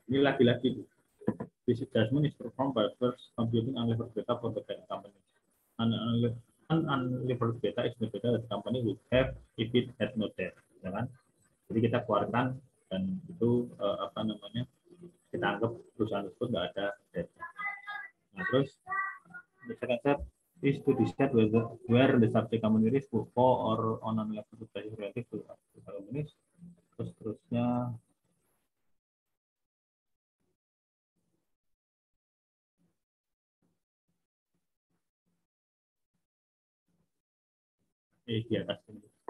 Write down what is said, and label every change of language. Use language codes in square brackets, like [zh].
[id] Ini lagi-lagi [en] this adjustment is performed by first computing unlevered beta for the data company. Unlevered beta is the beta that the company would have if it had no debt. [id] Ya kan? Jadi kita keluarkan dan itu kita anggap perusahaan tersebut nggak ada debt. Nah, terus [en] the second step is to decide where the subject company risk will fall or on an level basis relative to the company. [id] Terusnya di atas ini.